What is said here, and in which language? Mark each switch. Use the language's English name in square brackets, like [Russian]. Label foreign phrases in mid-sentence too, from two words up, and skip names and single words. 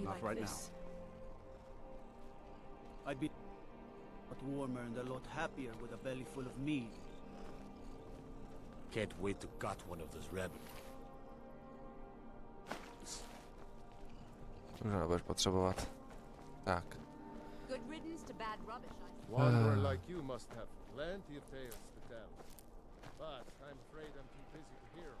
[English] Not like right this? I'd be a lot warmer and a lot happier with a belly full of mead. Can't wait to gut one of those rabbits. [Czech] Už nebudeš potřebovat. Tak. [English] Good riddance to bad rubbish. Wanderer like you must have plenty of tales to tell. But I'm afraid I'm too busy to hear.